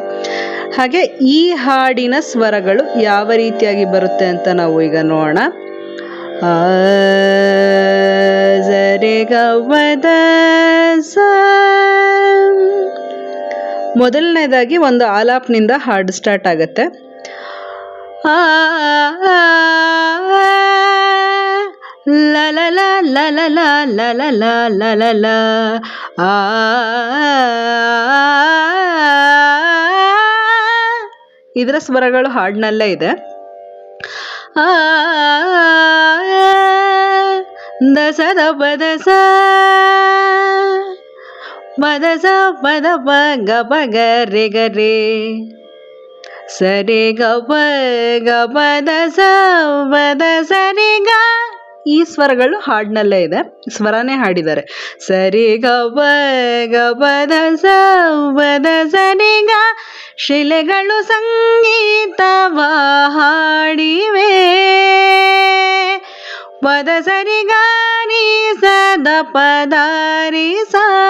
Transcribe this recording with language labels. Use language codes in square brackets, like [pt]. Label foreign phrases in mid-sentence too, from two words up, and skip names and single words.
[kn] ಹಾಗೆ ಈ ಹಾಡಿನ ಸ್ವರಗಳು ಯಾವ ರೀತಿಯಾಗಿ ಬರುತ್ತೆ ಅಂತ ನಾವು ಈಗ ನೋಡೋಣ. ರೆ ಗ ಪ ದ ಸ. ಮೊದಲನೇದಾಗಿ ಒಂದು ಆಲಾಪ್ನಿಂದ ಹಾಡು ಸ್ಟಾರ್ಟ್ ಆಗುತ್ತೆ. ಲ ಲ ಲ ಲ ಲ ಲ ಲ ಲ ಲ ಲ ಲ. ಇದರ ಸ್ವರಗಳು ಹಾಡಿನಲ್ಲೇ ಇದೆ. ದ ಸ ದ ಪ ದ ಸ ಪ ದ ಸ ಪ ದ ಪ ಗ ಪ ಗ ರೇ ಗ ರೇ. ಸ ರೇ ಗ ಪ ದ ಸ ಪ ದ ಸ ರೇ ಗ. ಈ ಸ್ವರಗಳು ಹಾಡಿನಲ್ಲೇ ಇದೆ, ಸ್ವರನೇ ಹಾಡಿದ್ದಾರೆ. ಸ ರೇ ಗ ಪ ದ ಸ ಪ ದ ಸ ರೇ ಗ. ಶಿಲೆಗಳು ಸಂಗೀತವ ಹಾಡಿವೆ. ಪದ ಸರಿ ಗ ರಿ ಸ ದ ಪ ದ ರಿ ಸ.